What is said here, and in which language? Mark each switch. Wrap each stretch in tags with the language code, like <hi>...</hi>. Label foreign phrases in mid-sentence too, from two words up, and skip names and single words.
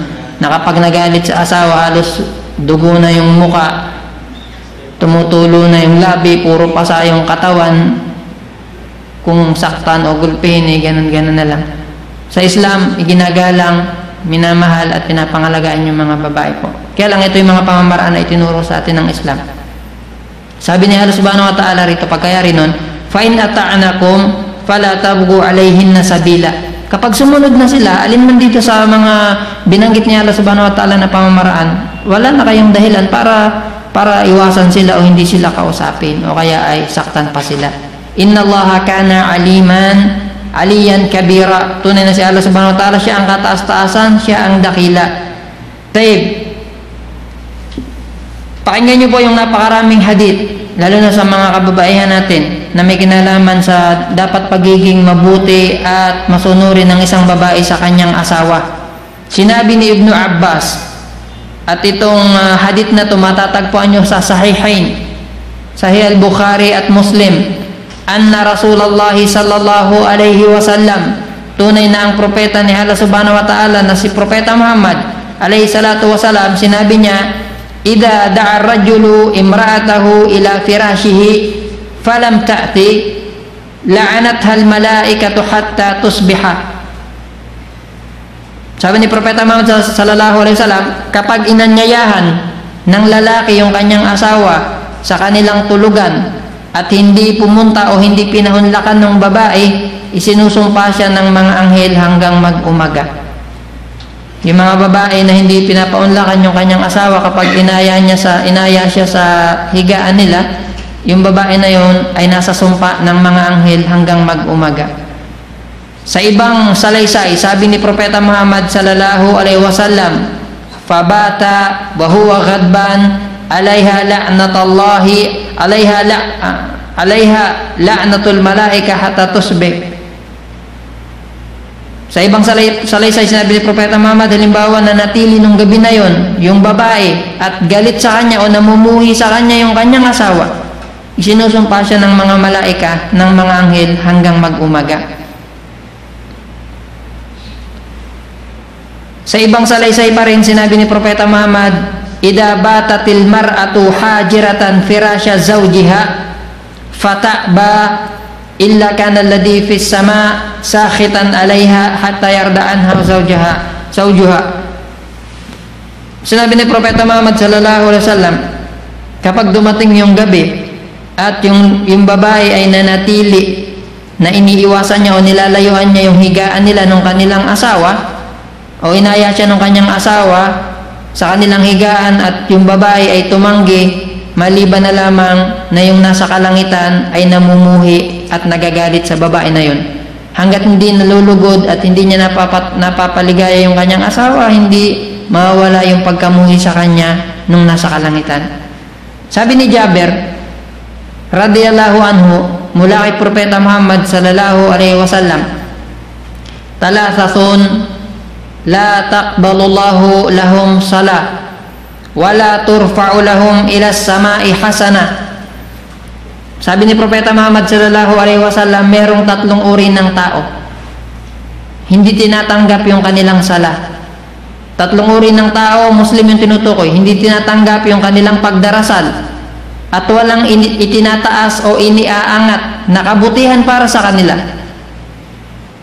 <tl>Na kapag nagalit sa asawa, halos dugo na yung muka, tumutulo na yung labi, puro pasa yung katawan. Kung saktan o gulpihin, ganun-ganun na lang. Sa Islam, iginagalang, minamahal at pinapangalagaan yung mga babae po. Kaya lang ito yung mga pamamaraan na itinuro sa atin ng Islam. Sabi ni Allah</tl> <ar>سبحانه وتعالى</ar> <tl>rito, pagkayari nun,</tl> <ar>فَإِنْ أَطَعْنَكُمْ فلا تبغوا عليهن سبيلا.</ar> <tl>Kapag sumunod na sila, alin man dito sa mga binanggit ni Allah</tl> <ar>سبحانه وتعالى</ar> <tl>na pamamaraan, wala na kayong dahilan para iwasan sila o hindi sila kausapin o kaya ay saktan pa sila.</tl> <ar>إن الله كان عليا كبيرا.</ar> <tl>Tunay na si Allah</tl> <ar>سبحانه وتعالى,</ar> <tl>siya ang kataas-taasan, siya ang dakila. Taib. Pakinggan niyo po yung napakaraming hadith, lalo na sa mga kababaihan natin na may kinalaman sa dapat pagiging mabuti at masunurin ng isang babae sa kanyang asawa. Sinabi ni Ibnu Abbas, at itong hadith na ito matatagpuan nyo sa Sahihain, Sahih al-Bukhari at Muslim,</tl> <ar>أن رسول الله صلى الله عليه وسلم,</ar> <tl>tunay na ang propeta ni Allah</tl> <ar>سبحانه وتعالى</ar> <tl>na si Propeta Muhammad</tl> <ar>عليه الصلاة والسلام,</ar> <tl>sinabi niya,</tl> <ar>إذا دعا الرجل امرأته إلى فراشه فلم تأت لعنتها الملائكة حتى تصبح.</ar> <tl>Sabi ni Propeta Muhammad</tl> <ar>صلى الله عليه وسلم,</ar> <tl>kapag inanyayahan ng lalaki yung kanyang asawa sa kanilang tulugan at hindi pumunta o hindi pinahunlakan ng babae, isinusumpa siya ng mga anghel hanggang mag-umaga. Yung mga babae na hindi pinapaunlakan yung kanyang asawa kapag inaya siya sa higaan nila, yung babae na yon ay nasa sumpa ng mga anghel hanggang mag-umaga. Sa ibang salaysay, sabi ni Propeta Muhammad</tl> <ar>صلى الله عليه وسلم، فبات وهو غضبان عليها لعنة الله عليها لعنة الملائكة حتى تصبح.</ar> <tl>Sa ibang salaysay, sinabi ni Propeta Muhammad, halimbawa na natili nung gabi na yon yung babae at galit sa kanya o namumuhi sa kanya yung kanyang asawa, isinusumpa siya ng mga malaika, ng mga anghel hanggang mag-umaga. Sa ibang salaysay pa rin, sinabi ni Propeta Muhammad,</tl> <ar>إذا باتت المرأة هاجرة فراش زوجها فتأبى إلا كان الذي في السماء ساخطا عليها حتى يرضى عنها زوجها.</ar> <tl>Sinabi ni Propeta Muhammad</tl> <ar>صلى الله عليه وسلم,</ar> <tl>kapag dumating yung gabi at yung babae ay nanatili na iniiwasan niya o nilalayuan niya yung higaan nila ng kanilang asawa, o inaya siya ng kanyang asawa sa kanilang higaan at yung babae ay tumanggi, maliban na lamang na yung nasa kalangitan ay namumuhi at nagagalit sa babae na yun. Hanggat hindi nalulugod at hindi niya napapaligaya yung kanyang asawa, hindi mawawala yung pagkamuhi sa kanya nung nasa kalangitan. Sabi ni Jabir</tl> <ar>رضي الله عنه,</ar> <tl>mula kay Propeta Muhammad</tl> <ar>صلى الله عليه وسلم، ثلاثة لا تقبل الله لهم صلاة ولا ترفع لهم إلى السماء حسنة.</ar> <tl>Sabi ni Propeta Muhammad</tl> <ar>صلى الله عليه وسلم,</ar> <tl>merong tatlong uri ng tao hindi tinatanggap yung kanilang sala. Tatlong uri ng tao, Muslim yung tinutukoy, hindi tinatanggap yung kanilang pagdarasal at walang itinataas o iniaangat na kabutihan para sa kanila.</tl>